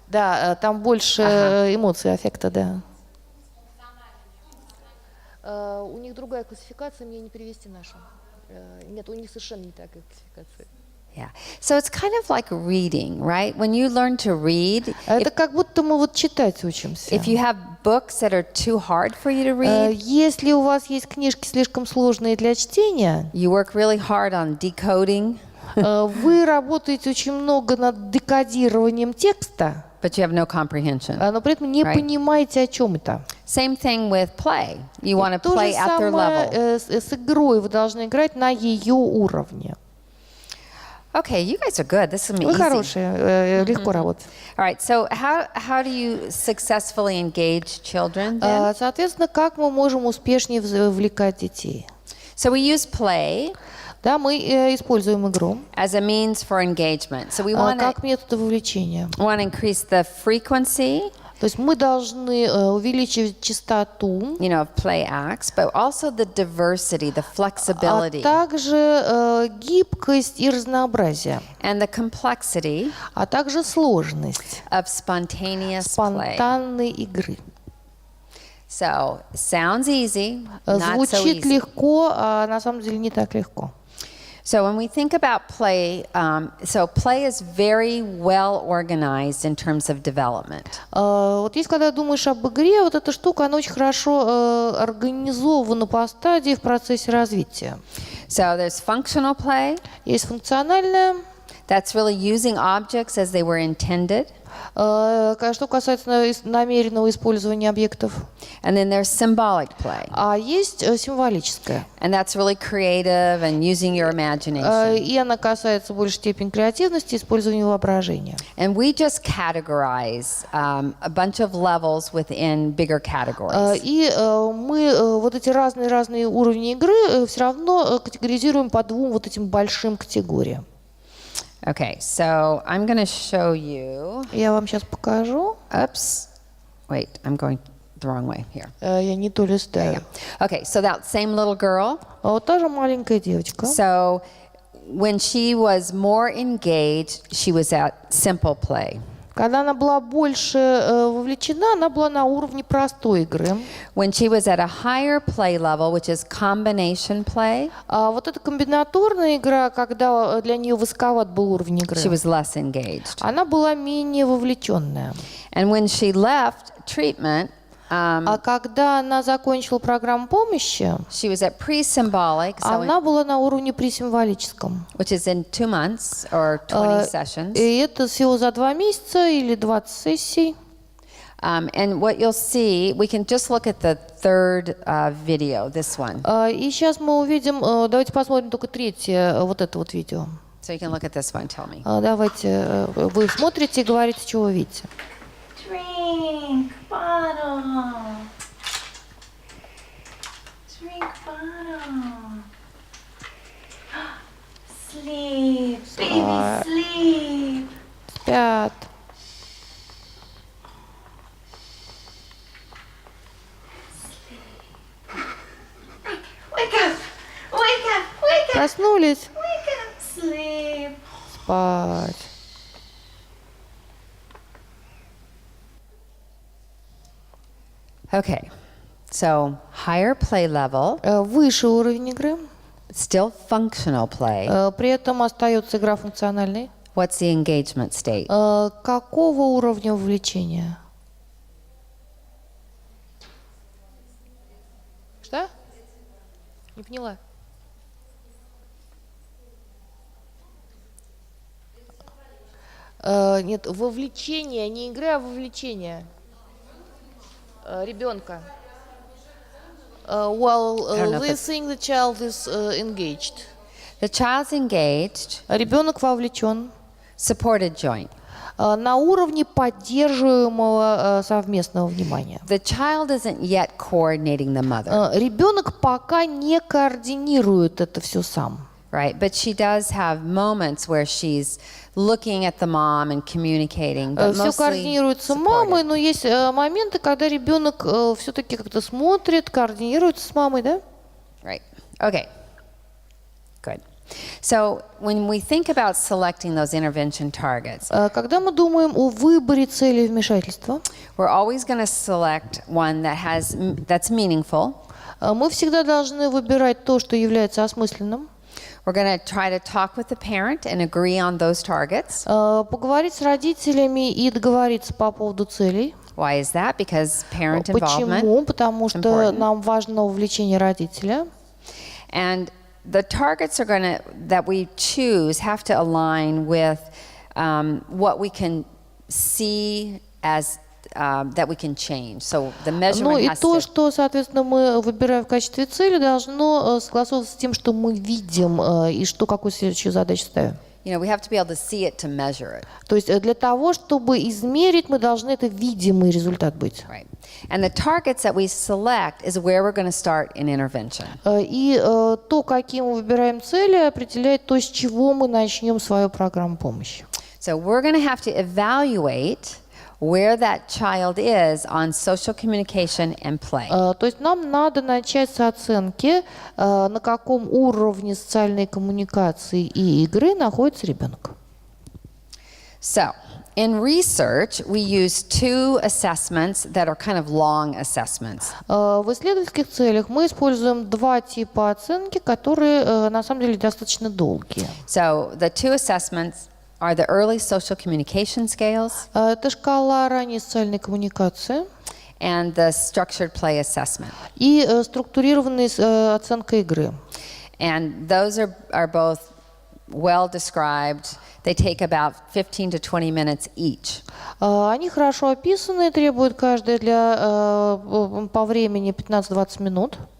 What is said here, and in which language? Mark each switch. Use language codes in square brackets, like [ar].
[ru] Да, там больше эмоций, аффекта, да. У них другая классификация, мне не перевести нашу. Нет, у них совершенно не такая классификация. [en] Yeah. So it's kind of like reading, right? When you learn to read, [ru] Это как будто мы вот читать учимся. [en] if you have books that are too hard for you to read, [ru] Если у вас есть книжки слишком сложные для чтения, [en] you work really hard on decoding, [ru] вы работаете очень много над декодированием текста, [en] but you have no comprehension. [ru] но при этом не [en] Right. [ru] понимаете, о чем это. [en] Same thing with play. You want to [ru] То же [en] play at their level. [ru] самое с игрой, вы должны играть на ее уровне. [en] Okay, you guys are good. This is [ru] Вы [en] easy. [ru] хорошие, легко работать. [en] All right. So how do you successfully engage children then? [ru] Соответственно, как мы можем успешнее вовлекать детей? [en] So we use play [ru] Да, мы используем игру [en] as a means for engagement. So we want [ru] как метод вовлечения. [en] to increase the frequency, [ru] То есть мы должны увеличивать частоту, [en] of play acts, but also the diversity, the flexibility, [ru] также гибкость и разнообразие, [en] and the complexity [ru] а также сложность [en] of spontaneous play. [ru] спонтанной игры. [en] So sounds easy, not so [ru] Звучит [en] easy. [ru] легко, а на самом деле не так легко. [en] So when we think about play, so play is very well organized in terms of development. [ru] Вот если когда думаешь об игре, вот эта штука, она очень хорошо организована по стадии в процессе развития. [en] So there's functional play. [ru] Есть функциональная, [en] That's really using objects as they were intended. [ru] что касается намеренного использования объектов. [en] And then there's symbolic play. [ru] А есть символическая. [en] And that's really creative and using your imagination. [ru] И она касается в большей степени креативности и использования воображения. [en] And we just categorize a bunch of levels within bigger categories. [ru] И мы вот эти разные уровни игры все равно категоризируем по двум вот этим большим категориям. [en] Okay, so I'm going to show you. [ru] Я вам сейчас покажу. [en] Oops. Wait, I'm going the wrong way here. [ru] Я не то листаю. [en] Okay, so that same little girl. [ru] Вот та же маленькая девочка. [en] So when she was more engaged, she was at simple play. [ru] Когда она была больше вовлечена, она была на уровне простой игры. [en] When she was at a higher play level, which is combination play, [ru] А вот эта комбинаторная игра, когда для нее высоковат был уровень игры, [en] she was less engaged. [ru] она была менее вовлеченная. [en] And when she left treatment, [ru] А когда она закончила программу помощи, [en] she was at pre-symbolic, so [ru] она была на уровне пресимволическом. [en] which is in 2 months or 20 sessions. [ru] И это всего за 2 месяца или 20 сессий. [en] And what you'll see, we can just look at the third video, this one. [ru] И сейчас мы увидим, давайте посмотрим только третье, вот это вот видео. [en] So you can look at this one, tell me. [ru] Давайте, вы смотрите и говорите, что вы видите. [en] Drink bottle. Drink bottle. Sleep, baby, sleep. [ru] Спят. [en] Wake up, wake up, wake up, [ru] Проснулись. [en] wake up, sleep. [ru] Спать. [en] Okay, so higher play level, [ru] Выше уровень игры. [en] Still functional play. [ru] При этом остается игра функциональной. [en] What's the engagement state? [ru] Какого уровня вовлечения? Что? Не поняла. Нет, вовлечение, не игры, а вовлечение ребенка. [en] While listening, the child is engaged. The child's engaged, [ru] Ребенок вовлечен [en] supported joint. [ru] на уровне поддерживаемого совместного внимания. [en] The child isn't yet coordinating the mother, [ru] Ребенок пока не координирует это все сам. [en] right? But she does have moments where she's looking at the mom and communicating, but [ru] Все [en] mostly [ru] координируется мамой, [en] supported. [ru] но есть моменты, когда ребенок все-таки как-то смотрит, координируется с мамой, да? [en] Right. Okay. Good. So when we think about selecting those intervention targets, [ru] Когда мы думаем о выборе цели вмешательства, [en] we're always going to select one that's meaningful. [ru] мы всегда должны выбирать то, что является осмысленным. [en] We're going to try to talk with the parent and agree on those targets. [ru] Поговорить с родителями и договориться по поводу целей. [en] Why is that? Because parent involvement. [ru] Почему? Потому что [en] important. [ru] нам важно вовлечение родителя. [en] And the targets that we choose have to align with what we can see as that we can change. So the [ru] Ну [en] measurement [ru] и [en] has [ru] то, [en] to. [ru] что, соответственно, мы выбираем в качестве цели, должно согласовываться с тем, что мы видим и что какую следующую задачу ставим. [en] You know, we have to be able to see it to measure it. [ru] То есть для того, чтобы измерить, мы должны это видимый результат быть. [en] Right. And the targets that we select is where we're going to start in intervention. [ru] И то, какие мы выбираем цели, определяет то, с чего мы начнем свою программу помощи. [en] So we're going to have to evaluate where that child is on social communication and play. [ru] То есть нам надо начать с оценки, на каком уровне социальной коммуникации и игры находится ребенок. [en] So, in research, we use two assessments that are kind of long assessments. [ru] В исследовательских целях мы используем два типа оценки, которые на самом деле достаточно долгие. [en] So, the two assessments are the early social communication scales [ru] Это шкала ранней социальной коммуникации [en] and the structured play assessment. [ru] и структурированная оценка игры. [en] And those are both well described. They take about 15 to 20 minutes each. [ru] Они хорошо описаны, требуют каждая по времени 15-20 минут.